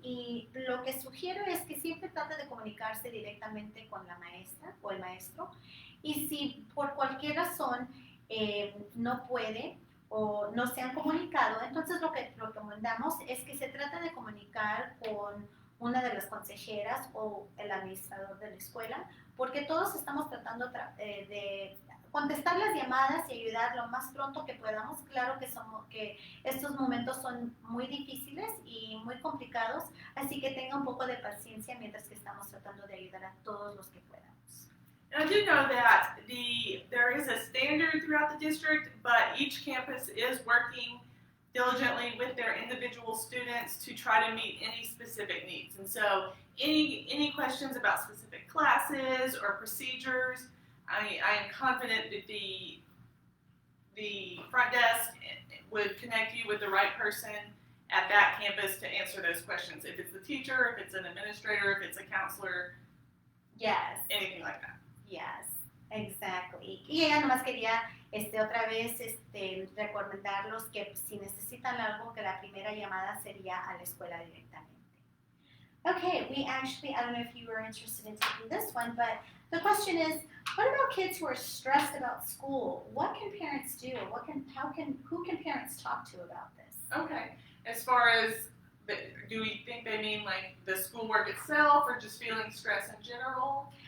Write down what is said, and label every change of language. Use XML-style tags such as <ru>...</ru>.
<es>Y lo que sugiero es que siempre trate de comunicarse directamente con la maestra o el maestro, y si por cualquier razón no puede o no se han comunicado, entonces lo que recomendamos es que se trate de comunicar con una de las consejeras o el administrador de la escuela, porque todos estamos tratando de contestar las llamadas y ayudar lo más pronto que podamos. Claro que estos momentos son muy difíciles y muy complicados, así que tenga un poco de paciencia mientras que estamos tratando de ayudar a todos los que podamos.</es> <en>And I do know that there is a standard throughout the district, but each campus is working diligently with their individual students to try to meet any specific needs. And so any questions about specific classes or procedures, I am confident that the front desk would connect you with the right person at that campus to answer those questions. If it's the teacher, if it's an administrator, if it's a counselor, yes, anything like that. Yes, exactly.</en> <es>Y ella nomás quería otra vez recordarlos que si necesitan algo, que la primera llamada sería a la escuela directamente.</es> <en>Okay, I don't know if you were interested in taking this one, but the question is, what about kids who are stressed about school? What can parents do? Who can parents talk to about this? Okay, as far as, do we think they mean like the schoolwork itself or just feeling stress in general?</en>